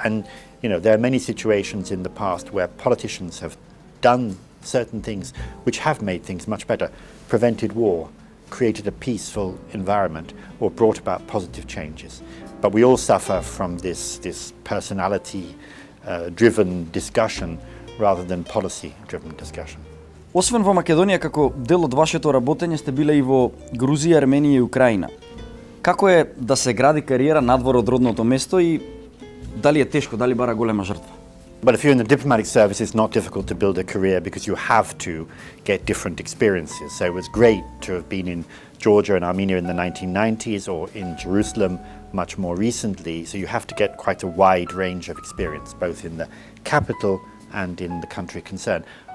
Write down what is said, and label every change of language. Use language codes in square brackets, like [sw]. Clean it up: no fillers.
[en] And there are many situations in the past where politicians have done certain things which have made things much better, prevented war, created a peaceful environment, or brought about positive changes. But we all suffer from this personality-driven discussion rather than policy-driven discussion. [mk] Освен во Македонија, како дел од вашето работење сте биле и во Грузија, Арменија и Украина. Како е да се гради кариера надвор од родното место и дали е тешко, дали бара голема жртва? [en] But if you're in the diplomatic service, it's not difficult to build a career because you have to get different experiences. So it was great to have been in Georgia and Armenia in the 1990s or in Jerusalem much more recently. So you have to get quite a wide range of experience, both in the capital and in the country concerned.